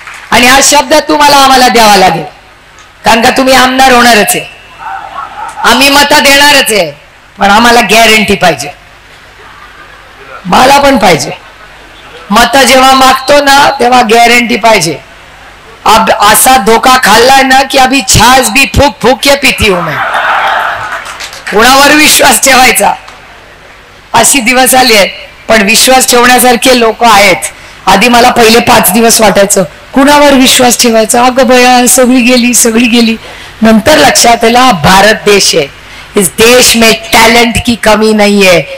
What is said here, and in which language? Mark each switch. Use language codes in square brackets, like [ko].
[mr] आणि हा शब्द तुम्हाला आम्हाला द्यावा लागेल, कारण का तुम्ही आमदार होणारच आहे, आम्ही मतं देणारच आहे, पण आम्हाला गॅरंटी पाहिजे. मला पण पाहिजे. मतं जेव्हा मागतो ना तेव्हा गॅरंटी पाहिजे. [hi] अब [mr] असा धोका खाल्लाय ना [hi] की अभी छाछ भी फूक फूक के पीती हूं मैं. [mr] कोणावर विश्वास ठेवायचा अशी दिवस आली आहेत. पण विश्वास ठेवण्यासारखे लोक आहेत. आधी मला पहिले 5 दिवस वाटायचं कुणावर विश्वास ठेवायचा, अगं बया सगळी गेली. नंतर लक्षात आलं भारत देश आहे, [hi] इस देश में टॅलेंट की कमी [mr] नाही आहे.